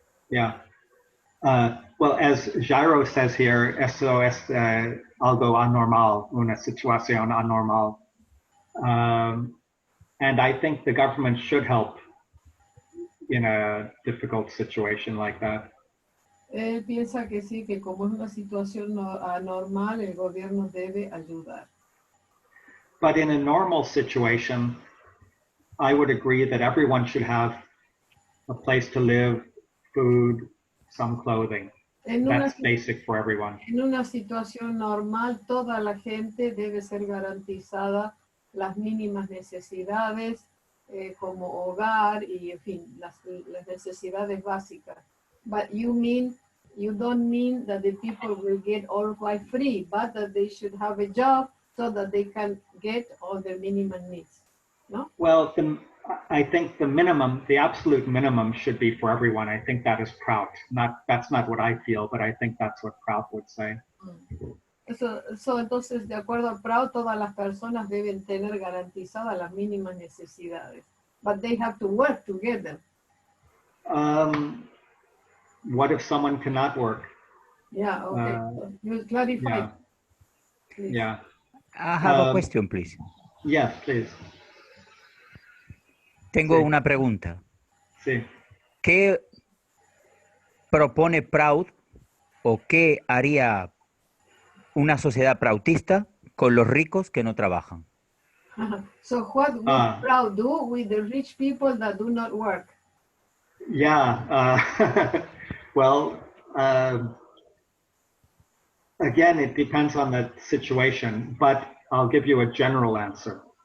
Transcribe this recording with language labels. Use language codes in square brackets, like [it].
[en] Yeah. Well, as Jairo says here, [es] eso es algo anormal, una situación anormal. [en] And I think the government should help in a difficult situation like that. [es] Él piensa que sí, que como es una situación anormal, el gobierno debe ayudar. [en] But in a normal situation, I would agree that everyone should have a place to live, food, some clothing. That's basic for everyone. [es] En una situación normal, toda la gente debe ser garantizada las mínimas necesidades, como hogar y, en fin, las necesidades básicas. [en] But you don't mean that the people will get all quite free, but that they should have a job so that they can get all their minimum needs, no? Well, I think the minimum, the absolute minimum should be for everyone. I think that is Prout. That's not what I feel, but I think that's what Prout would say. [es] Entonces, de acuerdo a Prout, todas las personas deben tener garantizadas las mínimas necesidades. [en] But they have to work to get them. What if someone cannot work? Yeah, okay. You clarify. Yeah. Yeah. I have a question, please. Yes, please. [es] Tengo una pregunta. Sí. ¿Qué propone Prout o qué haría una sociedad prautista con los ricos que no trabajan? [en] So what would Prout do with the rich people that do not work? Yeah. Well, again, it depends on the situation, but I'll give you a general answer.